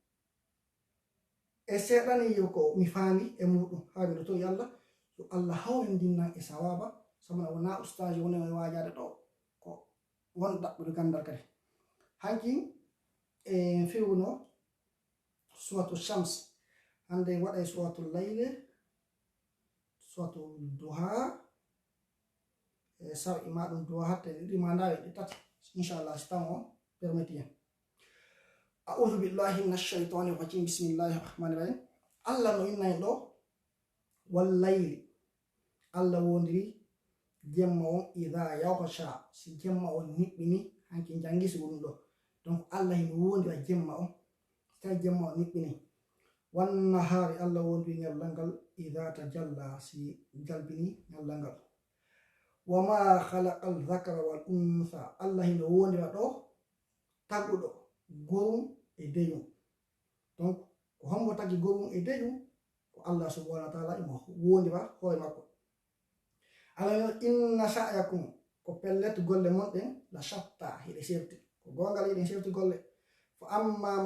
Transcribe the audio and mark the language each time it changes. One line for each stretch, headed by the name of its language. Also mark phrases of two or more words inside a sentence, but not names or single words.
Fula: e seeɗani yo ko mi faami e muɗum ha miɗo towi allah yo allah hawrindinnan e sawaba sabuna wona ustaji woni e wajade ɗo ko won ɗaɓɓude gandal kadi hanki e fiwno suratu shams hande waɗay suratu layle suratu duha e sawi ma ɗum duha hatte ɗiɗi ma ndawi ɗi tati inchallah si taw
French: on permetti
Fula: en
Arabic: أعوذ بالله من الشيطان الرجيم بسم الله الرحمن الرحيم
Fula: allah no innay ɗo wallayli allah wondiri jemma on
Arabic: إذا يغشى
Fula: si jemma on niɓɓini hanki jangisi ɗum ɗo donc allah hino wondira jemma on tawi jemma on niɓɓini wannahari allah wondiri ñallal ngal
Arabic: إذا تجلى
Fula: si jalbini ñallal ngal
Arabic: وما خلق الذكر والأنثى
Fula: allah hino wondira ɗo taguɗo gorum e deñum donc ko hombo tagi gorum e deñum ko allah
Arabic: سبحانه و
Fula: ta'ala imo wondira hoore makko ala
Arabic: إن سعيكم
Fula: ko pellet golle monɗen
Arabic: لشتى
Fula: hiɗe sefti ko gongal hiɗen sefti golle
Arabic: فأما